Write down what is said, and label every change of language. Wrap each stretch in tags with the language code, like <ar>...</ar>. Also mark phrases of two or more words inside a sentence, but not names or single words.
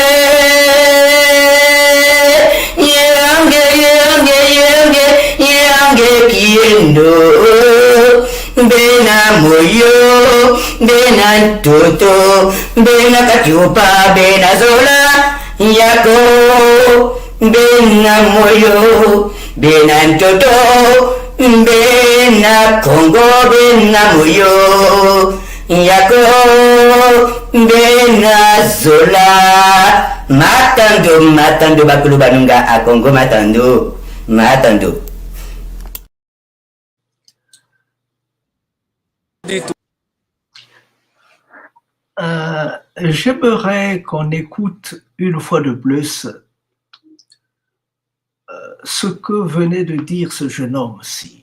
<kg>Bena Moyo, Bena Toto, Bena Kachupa, Bena Zola, Yako, Bena Moyo, Bena Toto, Bena Congo, Bena Moyo, Yako, Bena Zola, Matando, Bakulu Banunga, a Congo Matando.</kg> <fr>J'aimerais qu'on écoute une fois de plus ce que venait de dire ce jeune homme-ci.</fr>